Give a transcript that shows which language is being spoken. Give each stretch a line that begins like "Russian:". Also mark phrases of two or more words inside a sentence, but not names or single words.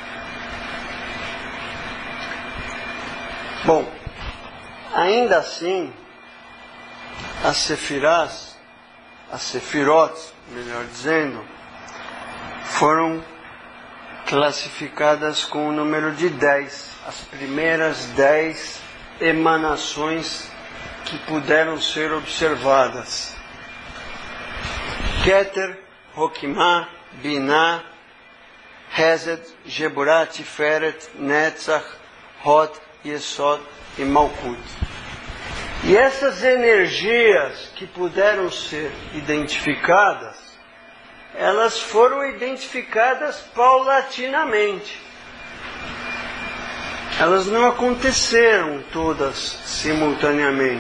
Portuguese: Bom, ainda assim, as sefirás, as sefirot, melhor dizendo, foram classificadas com o número de 10, as primeiras 10 emanações que puderam ser observadas. Keter, Hokmah, Binah, Hesed, Geburah, Tiferet, Netzach, Hod, Yesod e Malkut. E essas energias que puderam ser identificadas, elas foram identificadas paulatinamente. Elas não aconteceram todas simultaneamente.